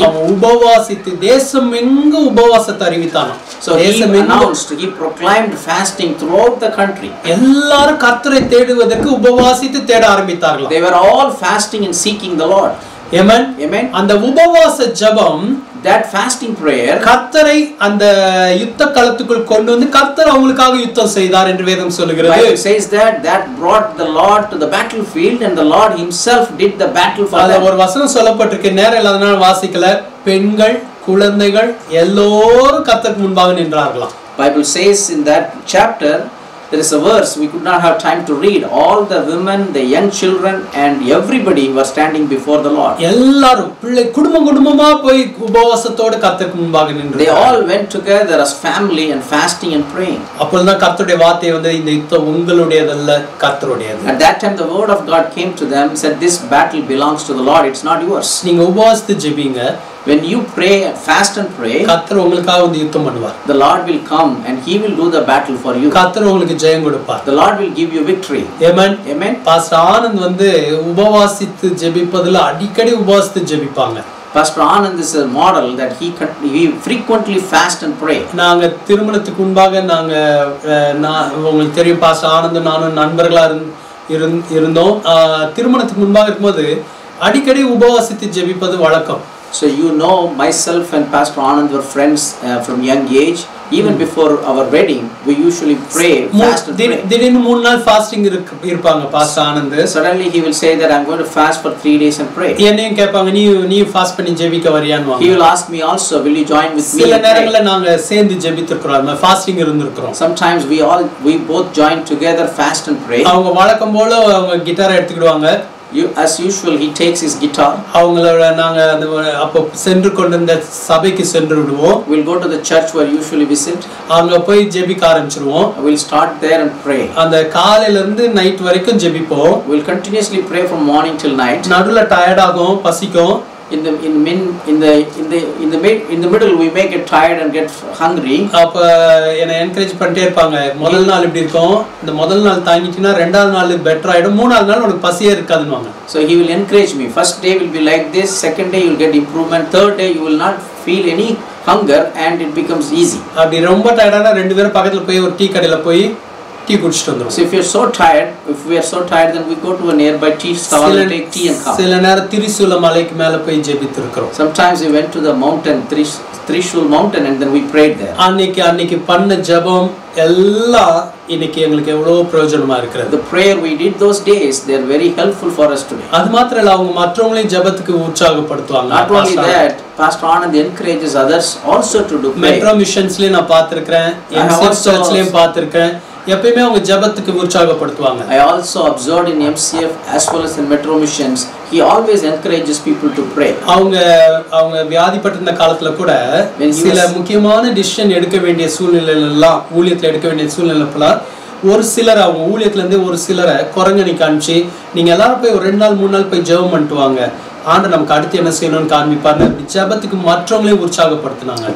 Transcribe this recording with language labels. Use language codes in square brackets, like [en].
[ta] அவன் உபவாசித்து தேசமெங்கு உபவாசத்தை அறிவித்தானாம். [en] So he announced, he proclaimed fasting throughout the country. [ta] எல்லாரும் கர்த்தரை தேடுவதற்கு உபவாசித்து தேட ஆரம்பித்தார்கள். [en] They were all fasting and seeking the Lord. Amen. Amen. [ta] அந்த உபவாச ஜெபம், [en] that fasting prayer, [ta] கர்த்தரை அந்த யுத்த களத்துக்குள் கொண்டு வந்து கர்த்தர் அவங்களுக்காக யுத்தம் செய்தார் என்று வேதம் சொல்கிறது. [en] Bible says that brought the Lord to the battlefield and the Lord himself did the battle for them. [ta] ஒரு வசனம் சொல்லப்பட்டிருக்கு, நேரம் இல்லாதனால வாசிக்கல. பெண்கள், குழந்தைகள் எல்லோரும் கர்த்தருக்கு முன்பாக நின்றார்களாம். [en] Bible says in that chapter, there is a verse we could not have time to read. All the women, the young children and everybody were standing before the Lord. [ta] எல்லாரும் பிள்ளை குடும்பமா போய் உபவாசத்தோட கர்த்தருக்கு முன்பாக நின்றார்கள். [en] They all went together as family and fasting and praying. [ta] அப்பொழுதுதான் கர்த்தருடைய வார்த்தை வந்து இந்த யுத்தம் உங்களுடையதல்ல கர்த்தருடையது. [en] At that time the word of God came to them, said this battle belongs to the Lord, it's not yours. [ta] நீங்க உபவாசித்து ஜெபிங்க. [en] When you pray, fast and pray, [ta] கர்த்தர் உங்களுக்காக வந்து யுத்தம் பண்ணுவார். [en] The Lord will come and he will do the battle for you. [ta] கர்த்தர் உங்களுக்கு ஜெயம் கொடுப்பார். [en] The Lord will give you victory. Amen. Amen. [ta] Pastor Anand வந்து உபவாசித்து ஜெபிப்பதுல அடிக்கடி உபவாசித்து ஜெபிப்பாங்க. [en] Pastor Anand is a model that he frequently fast and pray. [ta] நாங்க திருமணத்துக்கு முன்பாக நாங்க உங்களுக்கு தெரியும் பாஸ்டர் ஆனந்த் நானும் நண்பர்களா இருந்தோம். திருமணத்துக்கு முன்பாக இருக்கும்போது அடிக்கடி உபவாசித்து ஜெபிப்பது வழக்கம். [en] So you know, myself and Pastor Anand were friends from young age. Even before our wedding, we usually pray, fast and pray. [ta] திடீர்னு 3 நாள் ஃபாஸ்டிங் இருப்பாங்க pastor Anand. [en] Suddenly he will say that I'm going to fast for 3 days and pray. [ta] என்னையும் கேட்பாங்க, நீ fast பண்ணி ஜெபிக்க வரியான்னு. [en] He will ask me also, will you join with me? [ta] சில நேரங்கள்ல நாங்க சேர்ந்து ஜெபித்திருக்கிறோம், fasting இருந்திருக்கிறோம். [en] Sometimes we both join together, fast and pray. [ta] அவங்க வழக்கம் போல அவங்க guitar எடுத்துக்கிடுவாங்க. [en] As usual, he takes his guitar. [ta] அவங்களோட நாங்க அப்ப சென்று கொண்டிருந்த சபைக்கு சென்று விடுவோம். [en] We'll go to the church where usually visit. [ta] அங்க போய் ஜெபிக்க ஆரம்பிச்சிடுவோம். [en] We'll start there and pray. [ta] அந்த காலையில இருந்து நைட் வரைக்கும் ஜெபிப்போம். [en] We'll continuously pray from morning till night. [ta] நடுவுல டயர்ட் ஆகும், பசிக்கும். [en] In the middle we may get tired and get hungry. [ta] அப்ப என்ன என்கரேஜ் பண்ணிட்டே இருப்பாங்க, முதல் நாள் இப்படி இருக்கும், இந்த முதல் நாள் தாங்கிட்டீனா ரெண்டாவது நாள் பெட்டர் ஆயிடும், மூணாவது நாள் உனக்கு பசியே இருக்காதுன்னுவாங்க. [en] So he will encourage me. First day will be like this, second day you will get improvement, third day you will not feel any hunger and it becomes easy. [ta] அப்படி ரொம்ப டயர்டானா ரெண்டு பேரும் பக்கத்துல போய் ஒரு டீ கடையில போய் டீ குடிச்சிட்டு வந்துரும். [en] So if we are so tired, then we go to a nearby tea stall and take tea and coffee. [ta] சில நேரம் திரிசூல மலைக்கு மேல போய் ஜெபித்திருக்கிறோம். [en] Sometimes we went to the mountain, Trishul mountain, and then we prayed there. [ta] அன்னைக்கு பண்ண ஜெபம் எல்லாம் இன்னைக்கு எங்களுக்கு எவ்வளவு பிரயோஜனமா இருக்குது. [en] The prayer we did those days, they are very helpful for us today. [ta] அது மாத்திரம் இல்ல, அவங்க மற்றவங்களையும் ஜெபத்துக்கு உற்சாகப்படுத்துவாங்க. [en] Not only that, Pastor Anand encourages others also to do prayer. [ta] Metro மிஷன்ஸ்லயே நான் பார்த்திருக்கேன், MCF சர்ச்லயும் பார்த்திருக்கேன். எப்பவுமே அவங்க ஜெபத்துக்கு உற்சாகப்படுத்துவாங்க. [en] I also observed in MCF as well as in Metro Missions, he always encourages people to pray. [ta] அவங்க வியாதிப்பட்டிருந்த காலத்துல கூட சில முக்கியமான டிசிஷன் எடுக்க வேண்டிய சூழ்நிலையெல்லாம் ஊழியத்துல எடுக்க வேண்டிய சூழ்நிலைப்பெல்லாம் ஒரு சிலர் அவங்க ஊழியத்துல இருந்து ஒரு சிலரை குரங்கணி காமிச்சு நீங்க எல்லாரும் போய் ஒரு 2 நாள் 3 நாள் போய் ஜெபம் பண்ணிட்டு வாங்க, ஆண்டவர் நமக்கு அடுத்து என்ன செய்யணும்னு காண்பிப்பார்னு ஜெபத்துக்கு மற்றவங்களையும் உற்சாகப்படுத்தினாங்க.